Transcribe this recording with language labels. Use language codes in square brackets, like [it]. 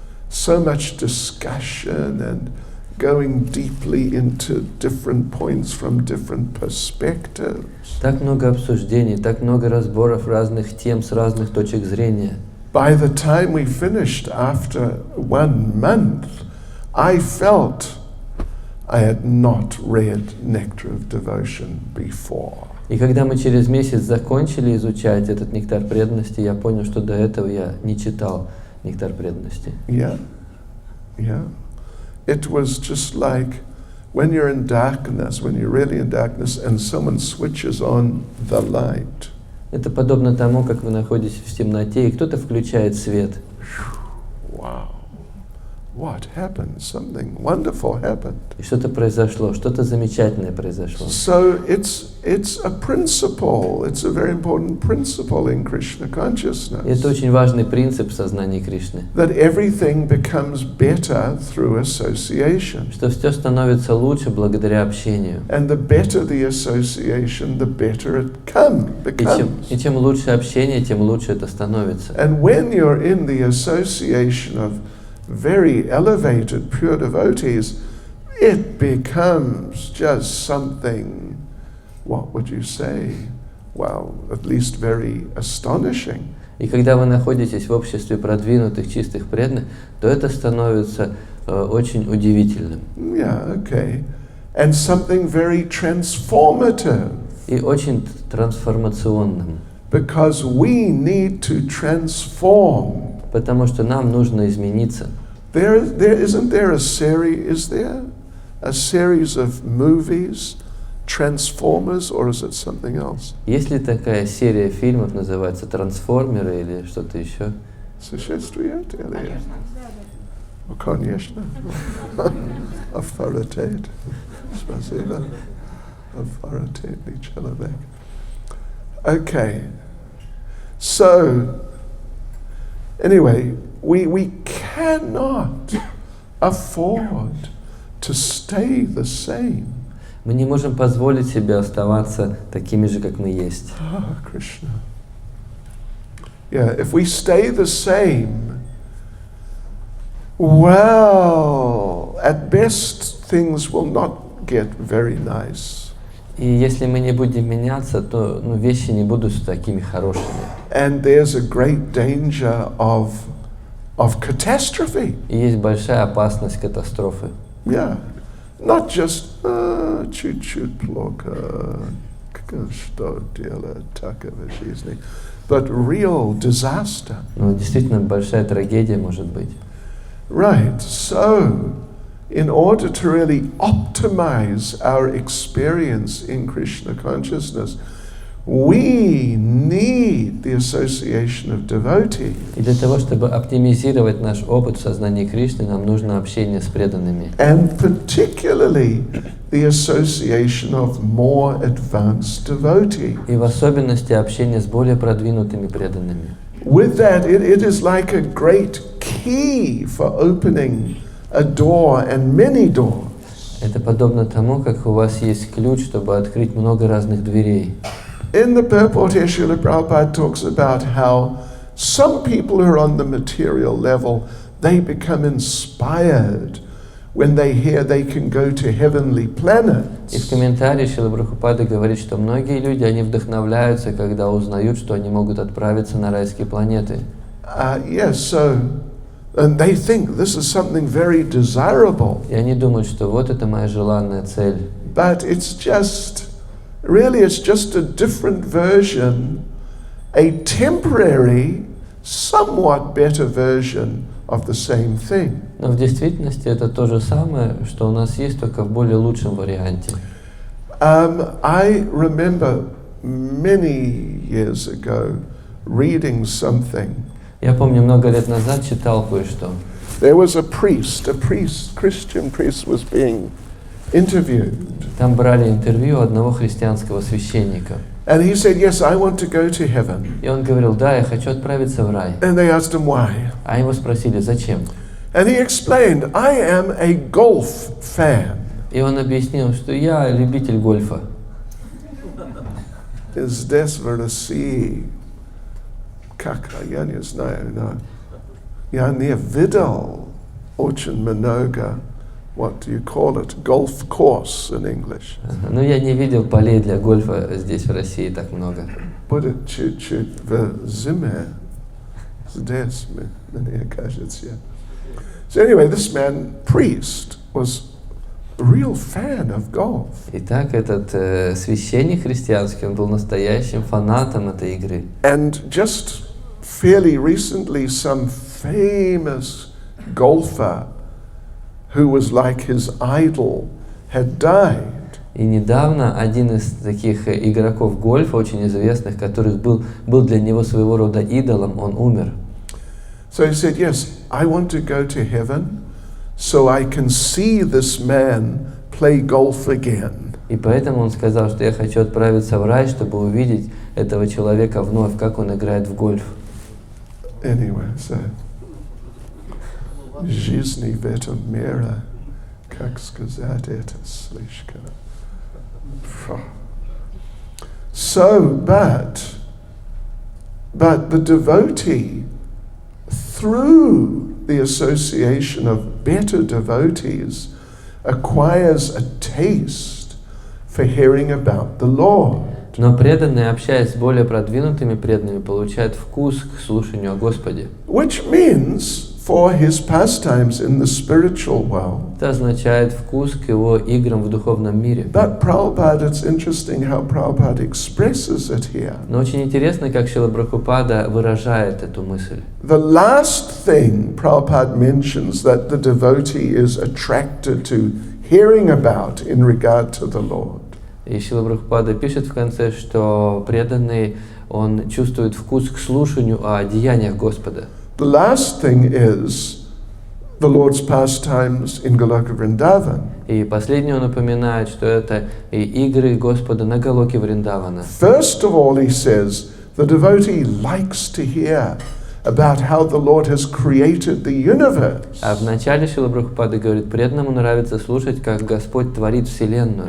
[en] So much discussion and going deeply into different points from different perspectives. [ru] Так много обсуждений, так много разборов разных тем с разных точек зрения. [en] By the time we finished, after 1 month, I felt I had not read Nectar of Devotion before. [ru] И когда мы через месяц закончили изучать этот нектар преданности, я понял, что до этого я не читал нектар преданности. [en] Yeah, yeah. It was just like when you're in darkness, when you're really in darkness, and someone switches on the light. [ru] Это подобно тому, как вы находитесь в темноте, и кто-то включает свет. [en] Wow. What happened? Something wonderful happened. [ru] И что-то произошло, что-то замечательное произошло. [en] So it's a principle. It's a very important principle in Krishna [ru] И [en] consciousness. [ru] это очень важный принцип в сознании Кришны. [en] That everything becomes better through association. [ru] Что все становится лучше благодаря общению. [en] And the better the association, the better it [ru] И [en] becomes. [ru] чем лучше общение, тем лучше это становится. [en] And when you're in the association of very elevated pure devotees, it becomes just something, what would you say? Well, at least very astonishing. [ru] И когда вы находитесь в обществе продвинутых, чистых преданных, то это становится очень удивительным. [en] Yeah, okay. And something very transformative. [ru] И очень трансформационным. [en] Because we need to transform. [ru] Потому что нам нужно измениться. [en] Isn't there a series, is there? A series of movies, Transformers, or is it something else? [ru] Есть ли такая серия фильмов, называется «Трансформеры» или что-то еще? Существует или? Конечно. Авторитет. Спасибо. Авторитетный человек. Okay. [en] So, anyway, we cannot afford to stay the same. [ru] Мы не можем позволить себе оставаться такими же, как мы есть. [en] Oh, Krishna. Yeah, if we stay the same, well, at best things will not get very nice. [ru] И если мы не будем меняться, то вещи не будут такими хорошими. [en] And there's a great danger of catastrophe. [ru] И есть большая опасность катастрофы. [en] Yeah, not just [ru] чуть-чуть плохо, что делать, такова жизнь, [en] but real disaster. [ru] Но действительно большая трагедия может быть. [en] Right, so in order to really optimize our experience in Krishna consciousness, we need the association of devotees. [ru] И для того, чтобы оптимизировать наш опыт в сознании Кришны, нам нужно общение с преданными. [en] And particularly the association of more advanced devotees. [ru] И в особенности общение с более продвинутыми преданными. [en] With that, it is like a great key for opening a door and many doors. [ru] Это подобно тому, как у вас есть ключ, чтобы открыть много разных дверей. [en] In the purport here, Srila Prabhupada talks about how some people who are on the material level, they become inspired when they hear they can go to heavenly planets. [ru] И в комментарии Шрила Прабхупада говорит, что многие люди, они вдохновляются, когда узнают, что они могут отправиться на райские планеты. [en] Yes, so, and they think this is something very desirable. [ru] И они думают, что вот это моя желанная цель. [en] But it's just a different version, a temporary, somewhat better version of the same thing. [ru] Но в действительности это то же самое, что у нас есть, только в более лучшем варианте. [en] I remember many years ago reading something. [ru] Я помню, много лет назад читал кое-что. [en] There was a priest, Christian priest was being interviewed. [ru] Там брали интервью одного христианского священника. [en] And he said, yes, I want to go to heaven. [ru] И он говорил, да, я хочу отправиться в рай. [en] And they asked him why. [ru] А его спросили, зачем? [en] And he explained, I am a golf fan. [ru] И он объяснил, что я любитель гольфа. Здесь в России, как я не знаю, но я не видел очень много, [en] what do you call it, golf course in English. [ru] Ну, я не видел полей для гольфа здесь, в России, так много. Будет чуть-чуть в зиме. Здесь, мне кажется. [en] So anyway, this man, priest, was real fan of golf. [ru] Итак, этот священник христианский, он был настоящим фанатом этой игры. [en] And just fairly recently, some famous golfer who was like his idol had died. [ru] И недавно один из таких игроков гольфа, очень известных, который был для него своего рода идолом, он умер. [en] So he said, yes, I want to go to heaven so I can see this man play golf again. [ru] И поэтому он сказал, что я хочу отправиться в рай, чтобы увидеть этого человека вновь, как он играет в гольф. [en] Anyway, so [ru] жизни в этом мире, как сказать это слишком. [en] So, but the devotee, through the association of better devotees, acquires a taste for hearing about the Lord. [ru] Но преданные, общаясь с более продвинутыми преданными, получают вкус к слушанию о Господе. [en] Which means for his pastimes in the spiritual world. [ru] Это означает вкус к его играм в духовном мире. [en] But Prabhupada, it's interesting how Prabhupada expresses it here. [ru] Но очень интересно, как Шрила Прабхупада выражает эту мысль. [en] The last thing Prabhupada mentions that the devotee is attracted to hearing about in regard to the Lord. [ru] И Шрила Прабхупада пишет в конце, что преданный, он чувствует вкус к слушанию о деяниях Господа. [en] The last thing is the Lord's pastimes in Goloka Vrindavan. [ru] И последнее он упоминает, что это и игры Господа на Галоке Вриндавана. [en] First of all, he says, the devotee likes to hear about how the Lord has created the universe. [ru] А в начале Шрила Прабхупада говорит, преданному нравится слушать, как Господь творит Вселенную,